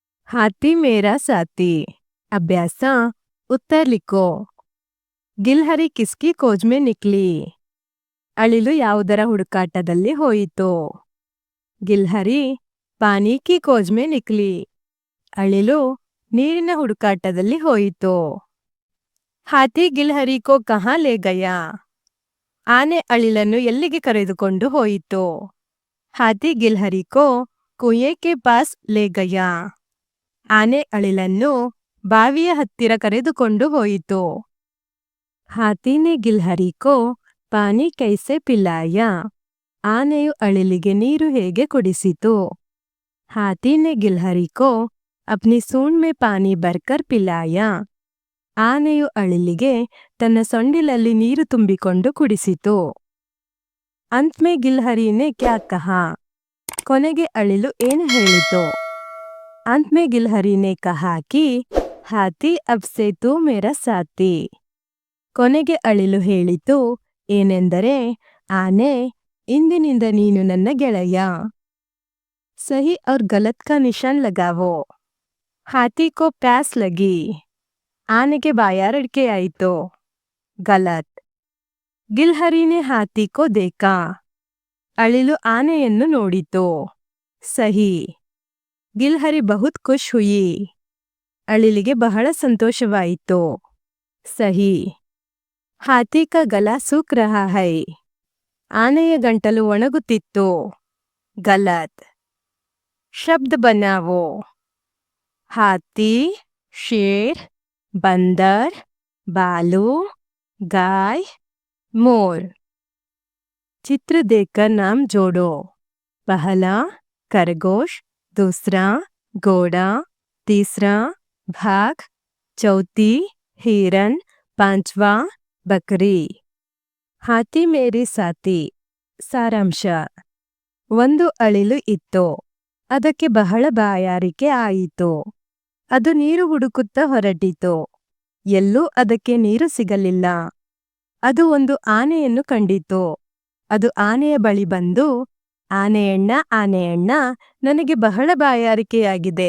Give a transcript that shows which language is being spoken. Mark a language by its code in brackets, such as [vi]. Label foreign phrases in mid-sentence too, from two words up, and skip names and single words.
[hi] हाथी मेरा साथी। अभ्यास। उत्तर लिखो। गिलहरी किसकी खोज में निकली. [kn] ಅಳಿಲು ಯಾವುದರ ಹುಡುಕಾಟದಲ್ಲಿ ಹೋಯಿತು. [hi] गिलहरी पानी की खोज में निकली. [kn] ಅಳಿಲು ನೀರಿನ ಹುಡುಕಾಟದಲ್ಲಿ ಹೋಯಿತು. [hi] हाथी गिलहरी को कहाँ ले गया. [kn] ಆನೆ ಅಳಿಲನ್ನು ಎಲ್ಲಿಗೆ ಕರೆದುಕೊಂಡು ಹೋಯಿತು. [hi] हाथी गिलहरी को कुएँ के पास ले गया. [kn] ಆನೆ ಅಳಿಲನ್ನು ಬಾವಿಯ ಹತ್ತಿರ ಕರೆದುಕೊಂಡು ಹೋಯಿತು. [hi] हाथी ने गिलहरी को पानी कैसे पिलाया. [kn] ಆನೆಯು ಅಳಿಲಿಗೆ ನೀರು ಹೇಗೆ ಕುಡಿಸಿತು. [hi] हाथी ने गिलहरी को अपनी सूंड में पानी भरकर पिलाया. [kn] ಆನೆಯು ಅಳಿಲಿಗೆ ತನ್ನ ಸೊಂಡಿಲಲ್ಲಿ ನೀರು ತುಂಬಿಕೊಂಡು ಕುಡಿಸಿತು. [hi] अंत में गिलहरी ने क्या कहा. [kn] ಕೊನೆಗೆ ಅಳಿಲು ಏನು ಹೇಳಿತು. [hi] अंत में गिलहरी ने कहा कि हाथी अब से तू मेरा साथी. [kn] ಕೊನೆಗೆ ಅಳಿಲು ಹೇಳಿತು ಏನೆಂದರೆ ಆನೆ ಇಂದಿನಿಂದ ನೀನು ನನ್ನ ಗೆಳೆಯ. [hi] सही और गलत का निशान लगाओ. हाथी को प्यास लगी. [kn] ಆನೆಗೆ ಬಾಯಾರಿಕೆಯಾಯಿತು. [hi] गलत. गिलहरी ने हाथी को देखा. [kn] ಅಳಿಲು ಆನೆಯನ್ನು ನೋಡಿತು. ಸಹಿ. [hi] गिलहरी बहुत खुश हुई. [kn] ಅಳಿಲಿಗೆ ಬಹಳ ಸಂತೋಷವಾಯಿತು. [hi] ಸಹಿ. हाथी का गला सूख रहा है. [kn] ಆನೆಯ ಗಂಟಲು ಒಣಗುತ್ತಿತ್ತು. ಗಲತ್. [hi] शब्द बनाओ. हाथी, शेर, बंदर, बालू, गाय, मोर. चित्र देखकर नाम जोड़ो. पहला खरगोश, दूसरा घोड़ा, तीसरा भाग, चौथी हिरन, पांचवा बकरी. हाथी मेरी साथी. [kn] ಸಾರಾಂಶ. ಒಂದು ಅಳಿಲು ಇತ್ತು. ಅದಕ್ಕೆ ಬಹಳ ಬಾಯಾರಿಕೆ ಆಯಿತು. ಅದು ನೀರು ಹುಡುಕುತ್ತಾ ಹೊರಟಿತು. ಎಲ್ಲೂ ಅದಕ್ಕೆ ನೀರು ಸಿಗಲಿಲ್ಲ. ಅದು ಒಂದು ಆನೆಯನ್ನು ಕಂಡಿತು. ಅದು ಆನೆಯ ಬಳಿ ಬಂದು, ಆನೆಯಣ್ಣ, ನನಗೆ ಬಹಳ ಬಾಯಾರಿಕೆಯಾಗಿದೆ.